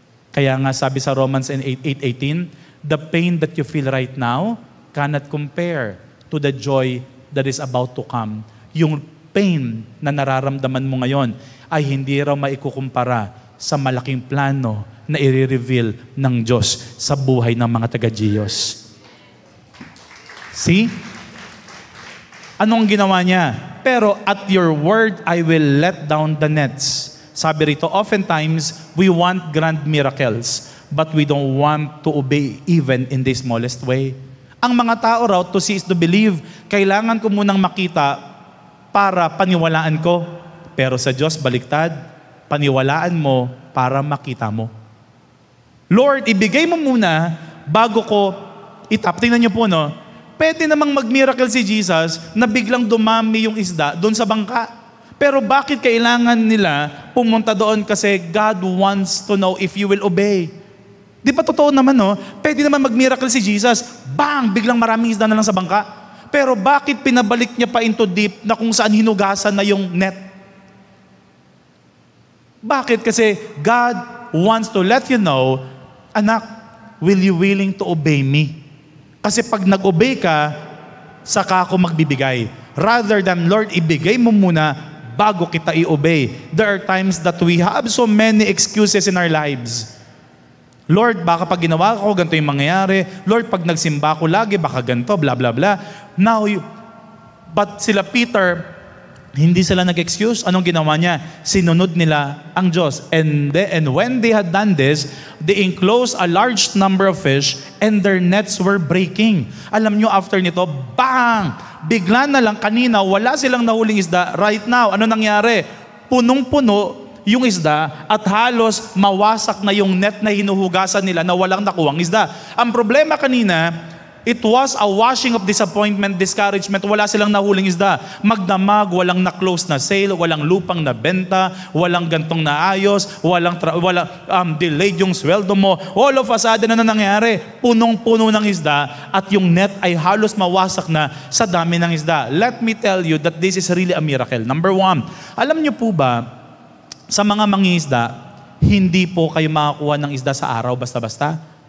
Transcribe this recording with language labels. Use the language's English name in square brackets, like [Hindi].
[Filipino] Kaya nga sabi sa [English] Romans 8:18, the pain that you feel right now cannot compare to the joy that is about to come. [Filipino] Yung pain na nararamdaman mo ngayon ay hindi raw maikukumpara sa malaking plano na i-reveal ng Diyos sa buhay ng mga taga-Diyos. [English] See? Anong ginawa niya? Pero at your word, I will let down the nets. [Filipino] Sabi rito, [English] oftentimes, we want grand miracles, but we don't want to obey even in the smallest way. [Filipino] Ang mga tao raw, [English] to see is to believe, [Filipino] kailangan ko munang makita para paniwalaan ko. Pero sa Diyos, baliktad, paniwalaan mo para makita mo. Lord, ibigay mo muna bago ko itap. Tingnan niyo po, no? Pwede namang mag-miracle si Jesus na biglang dumami yung isda doon sa bangka. Pero bakit kailangan nila pumunta doon? [English] Kasi God wants to know if you will obey. [Filipino] Di ba totoo naman, no? Pwede naman mag-miracle si Jesus, bang! Biglang maraming isda na lang sa bangka. Pero bakit pinabalik niya pa into deep na kung saan hinugasan na yung net? Bakit? [English] Kasi God wants to let you know, anak, will you willing to obey me? [Filipino] Kasi pag nag-obey ka, saka ako magbibigay. Rather than, Lord, ibigay mo muna bago kita i-obey. [English] There are times that we have so many excuses in our lives. [Filipino] Lord, baka pag ginawa ko, ganito yung mangyayari. Lord, pag nagsimba ko lagi, baka ganito, blah, blah, blah. But sila Peter, hindi sila nag-excuse. Anong ginawa niya? Sinunod nila ang Diyos. [English] And when they had done this, they enclosed a large number of fish and their nets were breaking. [Filipino] Alam nyo, after nito, bang! Bigla na lang, kanina, wala silang nahuling isda. [English] Right now, [Filipino] ano nangyari? Punong-puno yung isda at halos mawasak na yung net na hinuhugasan nila na walang nakuwang isda. Ang problema kanina, [English] it was a washing of disappointment, discouragement. [Filipino] Wala silang nahuling isda. Magdamag, walang na-close na sale, walang lupang na benta, walang gantong naayos, walang delayed yung sweldo mo. [English] All of a sudden, [Filipino] ano nangyari? Punong-puno ng isda at yung net ay halos mawasak na sa dami ng isda. [English] Let me tell you that this is really a miracle. [Filipino] Number one, alam niyo po ba, sa mga mangingisda, hindi po kayo makakuha ng isda sa araw basta-basta.